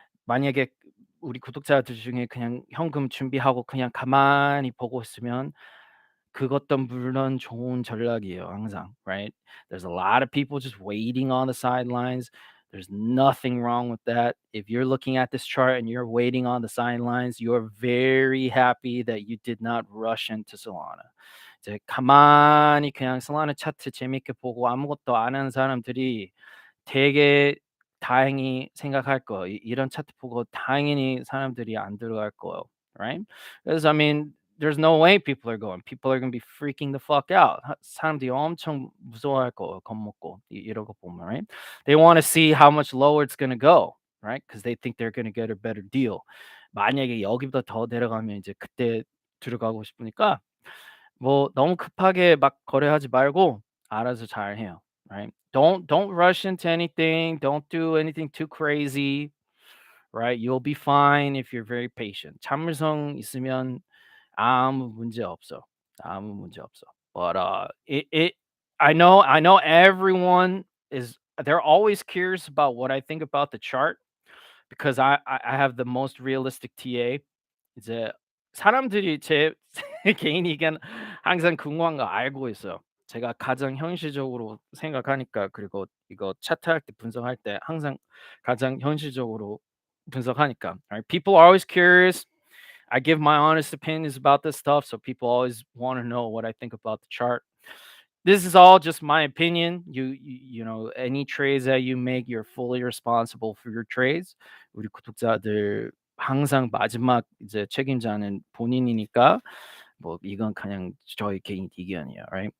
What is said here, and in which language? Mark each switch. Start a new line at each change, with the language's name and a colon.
Korean: 만약에 우리 구독자들 중에 그냥 현금 준비하고 그냥 가만히 보고 있으면 그것도 물론 좋은 전략이에요, 항상, right?
English: There's a lot of people just waiting on the sidelines. There's nothing wrong with that. If you're looking at this chart and you're waiting on the sidelines, you're very happy that you did not rush into Solana.
Korean: 이제 가만히 그냥 Solana 차트 재밌게 보고 아무것도 안 하는 사람들이 되게 다행히 생각할 거예요. 이런 차트 보고 당연히 사람들이 안 들어갈 거예요, right?
English: Because I mean, there's no way people are going. People are gonna be freaking the fuck out.
Korean: 사람들이 엄청 무서워할 거예요. 겁먹고 이런 거 보면, right?
English: They want to see how much lower it's gonna go, right? Because they think they're gonna get a better deal.
Korean: 만약에 여기보다 더 내려가면 이제 그때 들어가고 싶으니까 뭐 너무 급하게 막 거래하지 말고 알아서 잘 해요.
English: Right? Don't rush into anything. Don't do anything too crazy. Right? You'll be fine if you're very patient.
Korean: 참을성 있으면 아무 문제 없어. 아무 문제 없어.
English: But it I know everyone is they're always curious about what I think about the chart because I have the most realistic TA.
Korean: 이제 사람들이 제 개인 의견 항상 궁금한 거 알고 있어요. 제가 가장 현실적으로 생각하니까 그리고 이거 차트할 때 분석할 때 항상 가장 현실적으로 분석하니까.
English: Right? People are always curious. I give my honest opinions about this stuff, so people always want to know what I think about the chart. This is all just my opinion. You know, any trades that you make, you're fully responsible for your trades.
Korean: 우리 구독자들 항상 마지막 이제 책임자는 본인이니까 뭐 이건 그냥 저희 개인 의견이에요, right?